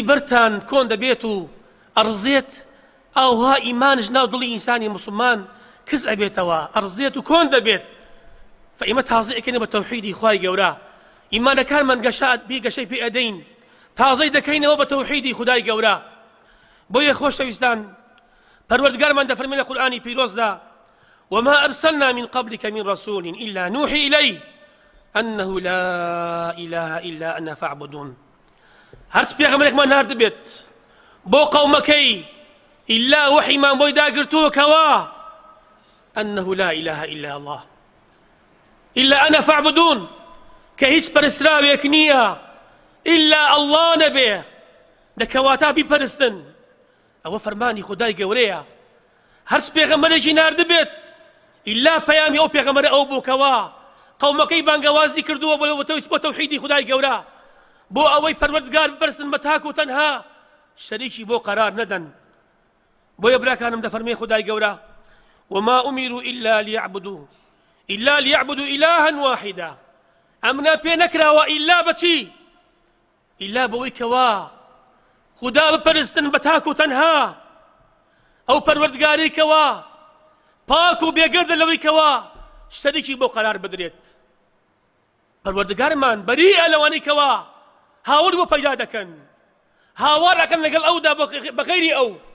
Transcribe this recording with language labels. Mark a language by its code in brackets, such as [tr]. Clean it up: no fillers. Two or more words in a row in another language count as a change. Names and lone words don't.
[ckb] بەرتان کۆن دەبێت و ئەڕزێت ئەوها ئیمانش ناو دڵی ئینسانی مسلمان کز ئەبێتەوە ئەڕزێت و کۆن دەبێت فئیمە تازە ئەکەینە بە تەوحیدی خوای گەورە ئیمانەکانمان گەشەی پێ ئەدەین تازەی دەکەینەوە بە تەوحیدی خدای گەورە بۆیە خۆشەویستان پەروەردگارمان دەفەرمێ لە قورئانی پیرۆزدا [ar] وما أرسلنا من قبلك من رسول إلا نوحي إليه أنه لا إله إلا أنا فاعبدون [ckb] هەرچ پێغەمبەرێکمان نارد بێت بۆ قەومەکەی إلا وحیمان بۆی داگرتووەکەوە [ar] أنه لا إله إلا الله إلا أنا فاعبدون [ckb] کە هیچ پەرستراوێک نییە [ar] إلا الله [ckb] نەبێ دەکەواتە بیپەرستن ئەوە فەرمانی خدای گەورەیە هەرچ پێغەمبەرێکی نارد بێت إلا پەیامی ئەو پێغەمبەرە ئەو بووکەوە قەومەکەی بانگەوازی کردووە بۆ تەوحیدی خدای گەورە بۆ ئەوەی پەروەردگار ببرسن بە تاک و تەنها شەریکی بۆ قەرار نەدەن بۆیە براکانم دەفەرمێ خدای گەورە [ar] وما أمروا إلا ليعبدوا إلها واحدا [ckb] ئەمنا پێ نەکراوە ئیلا بەچی ئیلا بەوەی کەوا خدا بپەرستن بە تاک و تەنها ئەو پەروەردگاری کەوا پاک و بێگەردە لەوەی کەوا شەریکی بۆ قەرار بدرێت پەروەردگارمان بەریئە لەوانەی کەوا هاوڕ بۆ پەیدا دەکەن هاوار ئەکەن لەگەڵ ئەودا بەغەیری ئەو